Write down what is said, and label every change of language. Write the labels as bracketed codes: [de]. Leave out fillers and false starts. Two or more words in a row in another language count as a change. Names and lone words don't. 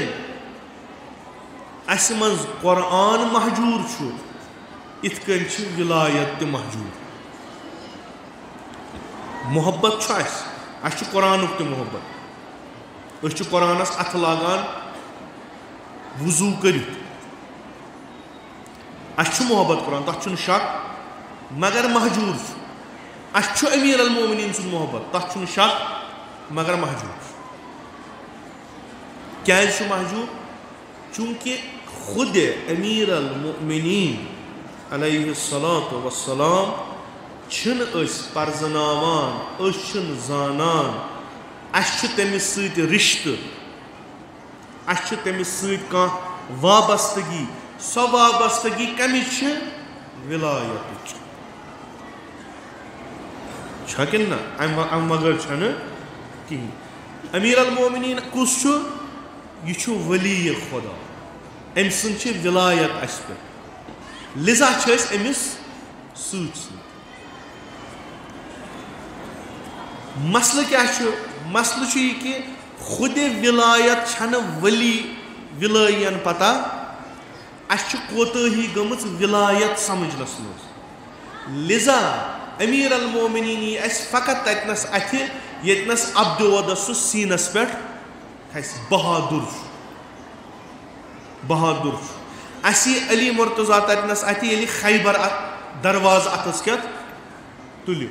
[ks] یِتھ کٔنۍ اس من قرآن محجور چھو ات کن چھ ولایت تہ محجور. محبت چھ اس قرآنک تہ محبت اس قرآنس اتھ لاگان وضو کرت اس محبت قرآن تک چھ شک مگر محجور اس امیر المومنین سن محبت تک چھ شک مگر محجور. کیاز محجور؟ چونکہ خود امیر المؤمنین [ar] علیہ الصلاۃ والسلام [ks] چھن اس پرزناوان اس چھن زانان اس چھ تمس سۭتۍ رشتہ اس چھ تمس سۭتۍ کانٛہہ وابستگی سۄ وابستگی کمِچ چھ ولایتٕچ چھا کِنہٕ نہ امہِ بغٲر چھنہٕ کِہیٖنۍ. امیر المومنین کُس چھُ؟ یہ چھُ ولی خدا أمۍ سٕنٛز چھِ ولایت اَسہِ پٮ۪ٹھ لذا چھِ أسۍ أمِس سۭتۍ سۭتۍ. مسلہٕ کیٛاہ چھُ؟ مسلہٕ چھُ یہِ کہِ خود ولایت چھنہٕ ولٲین پتہ اَسہِ چھِ کوتٲہی گٔمٕژ ولایت سمجھنس منٛز. لذا امیر المومنین یی اَسہِ فقط تتنس اتھِ ییٚتنس عبدودس سُہ سیٖنس پٮ۪ٹھ کھسہِ. بہادر بہادر اَسہِ یی علی مرتضیٰ تتنس اتھِ ییٚلہِ خیبر دروازٕ اتھس کٮ۪تھ تُلہِ.